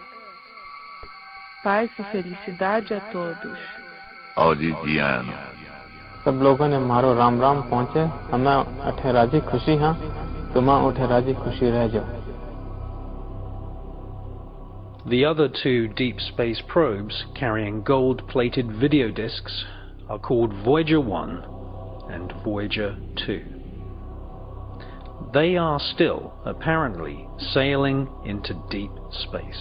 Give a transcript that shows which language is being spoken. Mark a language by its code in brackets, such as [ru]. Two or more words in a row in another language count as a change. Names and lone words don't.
[pt] Paz e felicidade a todos. Audidiano. [raj] सब लोगों ने मारो राम राम पहुँचे हमें अठे राजी खुशी हाँ तुम्हें उठे राजी खुशी रह जाओ. [en] The other two deep space probes carrying gold-plated video discs are called Voyager 1 and Voyager 2. They are still, apparently, sailing into deep space.